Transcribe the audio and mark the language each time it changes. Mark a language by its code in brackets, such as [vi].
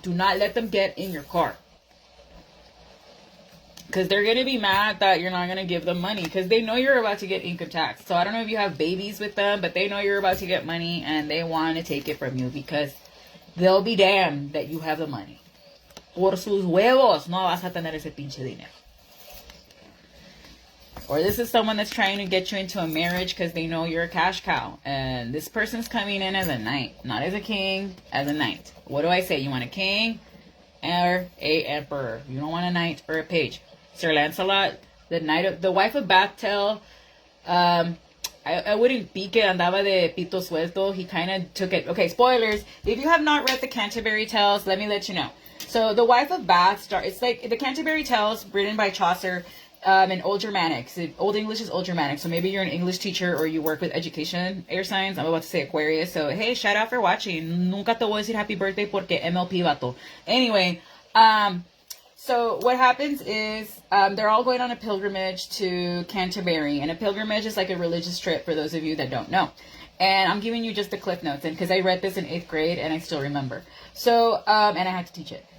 [en] Do not let them get in your car. Because they're going to be mad that you're not going to give them money. Because they know you're about to get income tax. So I don't know if you have babies with them. But they know you're about to get money. And they want to take it from you. Because they'll be damned that you have the money. [es] Por sus huevos no vas a tener ese pinche dinero. [en] Or this is someone that's trying to get you into a marriage because they know you're a cash cow. And this person's coming in as a knight. Not as a king, as a knight. What do I say? You want a king or a emperor? You don't want a knight or a page. Sir Lancelot, the wife of Bathtail, I wouldn't be [es] que andaba de pito suelto. [en] He kind of took it. Okay, spoilers. If you have not read the Canterbury Tales, let me let you know. So the wife of Bath, it's like the Canterbury Tales written by Chaucer. In Old Germanic. So Old English is Old Germanic. So maybe you're an English teacher or you work with education, air signs. I'm about to say Aquarius. So, hey, shout out for watching. [es] Nunca te voy a decir [en] happy birthday [es] porque MLP vato. [en] Anyway, so what happens is they're all going on a pilgrimage to Canterbury. And a pilgrimage is like a religious trip for those of you that don't know. And I'm giving you just the cliff notes. And because I read this in 8th grade and I still remember. So, and I had to teach it.